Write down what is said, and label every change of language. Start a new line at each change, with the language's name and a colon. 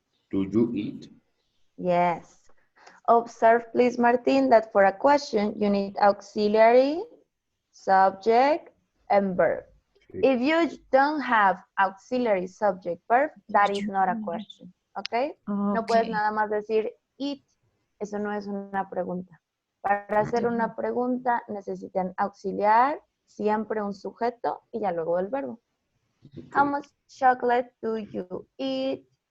English: Do you eat? Yes. Observe, please, Martin, that for a question, you need auxiliary, subject, and verb. If you don't have auxiliary, subject, verb, that is not a question, ¿ok?
Spanish: No puedes
English: Okay.
Spanish: nada más decir it, eso no es una pregunta. Para hacer una pregunta necesitan auxiliar, siempre un sujeto y ya luego el verbo.
English: How much chocolate do you eat?